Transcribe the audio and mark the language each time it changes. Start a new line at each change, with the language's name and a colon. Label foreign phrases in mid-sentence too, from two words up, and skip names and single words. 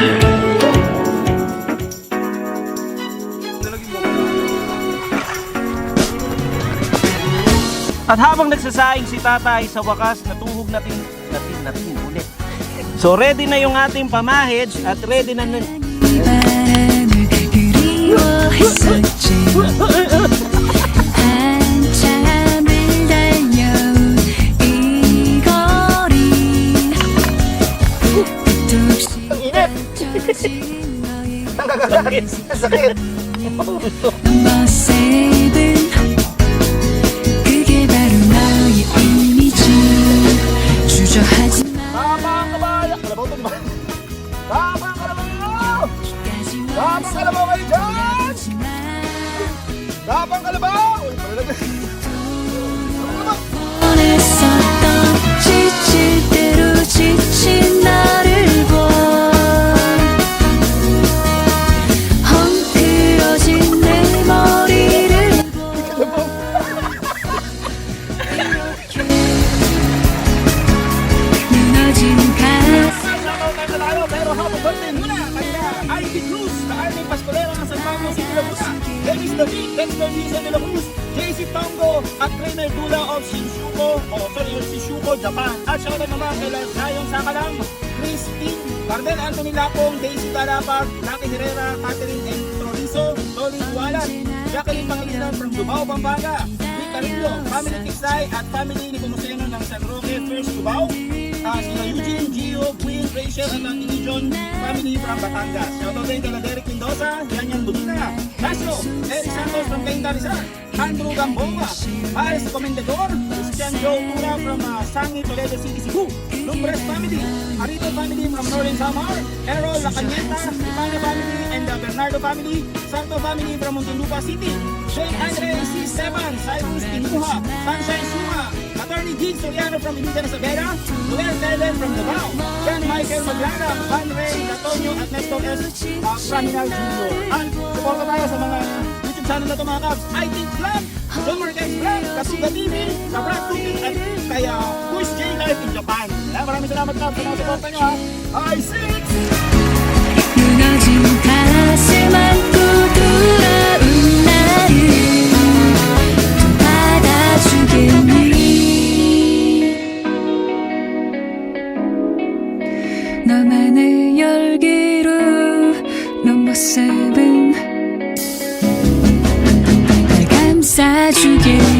Filipino: At habang nagsasaing si tatay, sa wakas natuhog natin ulit. So ready na yung ating pamahid at ready na nun.
Korean: 바람을 그리워했었지 한참을 달려온 이 거리 끝도 없이 펼쳐진 너의
English: number seven
Korean: 그게 바로 너의 이미지 주저하지 마
Filipino: Tabang kabaya! Kalabaw to, di ba? Tabang kalabaw! Tabang kalabaw kayo dyan! Tabang kalabaw! Uy, talaga.
Korean: 원했었던 지칠 대로 지친 나를 봐 헝클어진 내 머리를 무너진 가슴
Filipino: Pero habang birthday muna kaya Ivy Cruz, sa Army Pascolero ng San Pablo City, Laguna, Dennis David, Dexter Visa de la Cruz, JC Tongo, at Trainer Dula of Shinjuku, Japan. At shoutout naman kay Zion Sakalang, Christine, Cardel Anthony Lapong, Daisy Tarapag, Lucky Herrera, Catherine M. Trorizo, Tony Dualan, Jacqueline Pangilinan from Cubao, Pampanga, Rick Carillo, Family Tiksay at family ni Pumuseno ng San Roque, First Cubao, sila Eugene, Gio, Queen, Rachel, at ang John family from Batangas. Shoutout din kay Derek Mendoza, Yanyan Budita, Castro, Eric Santos from Cainta Rizal, Andrew Gambonga, Paris Comendador, Christian Joe Tura from Sangi, Toledo City, Cebu, Lumbres family, Arito family from Northern Samar, Errol Lacañeta, Ipana family,
English: and the Bernardo family,
Filipino: Santo family from Muntinlupa City, Shane Andre C. Esteban, Cyrus Pinuha, Sunshine Suma, Attorney Gig Soriano from Ilitan Isabela, Noel Telen from Davao, John Michael Maglara, Van Ray, Antonio at Nestor S. Praminal Jr. At suporta tayo sa mga YouTube channel na ito mga Cubs, I Think Vlog, John Marquez Vlog, Kasuga TV, Kabrat Cooking at kaya Push J Life in Japan. Maraming salamat Cubs sa mga suporta nyo ha. I6!
Korean: 무너진 가슴 안고 돌아온 나를 또 받아주겠니 너만의 열기로
English: number seven
Korean: 날 감싸주겠니